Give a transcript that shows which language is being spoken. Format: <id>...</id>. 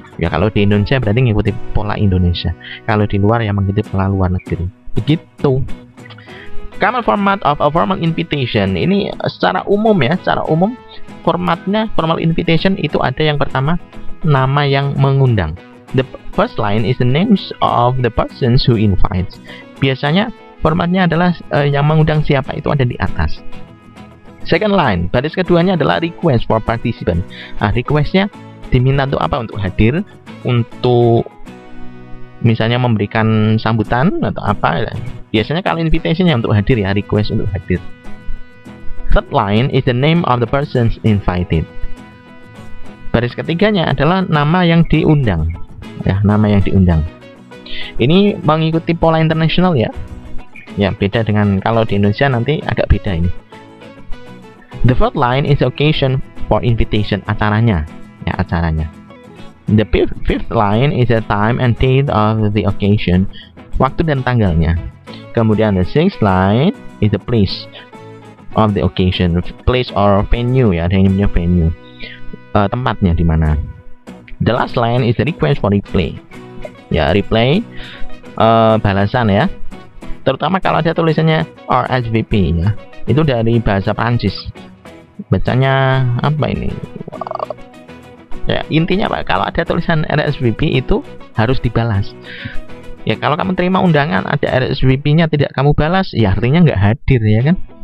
<id>Ya kalau di Indonesia berarti mengikuti pola Indonesia. Kalau di luar ya mengikuti pola luar negeri. Begitu.</id> <en>Common format of a formal invitation</en> <id>ini secara umum ya, secara umum formatnya formal invitation itu ada yang pertama nama yang mengundang.</id> <en>The first line is the names of the persons who invites.</en> <id>Biasanya formatnya adalah yang mengundang siapa itu ada di atas.</id> <en>Second line,</en> <id>baris keduanya adalah</id> <en>request for participant.</en> <id>Requestnya diminta untuk apa? Untuk hadir, untuk misalnya memberikan sambutan atau apa. Biasanya kalau invitationnya untuk hadir ya, request untuk hadir.</id> <en>Third line is the name of the persons invited.</en> <id>Baris ketiganya adalah nama yang diundang. Ya, nama yang diundang. Ini mengikuti pola internasional ya. Ya, beda dengan kalau di Indonesia nanti agak beda ini.</id> <en>The fourth line is the occasion for invitation,</en> <id>acaranya. Ya, acaranya.</id> <en>The fifth line is the time and date of the occasion,</en> <id>waktu dan tanggalnya.</id> <en>Kemudian the sixth line is the place of the occasion, place or venue</en> <id>ya, ada yang namanya venue, tempatnya di mana.</id> <en>The last line is the request for reply.</en> <id>Ya, reply, balasan ya. Terutama kalau ada tulisannya RSVP ya, itu dari bahasa Prancis. Bacanya apa ini? Ya, intinya Pak, kalau ada tulisan RSVP itu harus dibalas. Ya, kalau kamu terima undangan ada RSVP-nya tidak kamu balas, ya artinya nggak hadir ya kan.</id>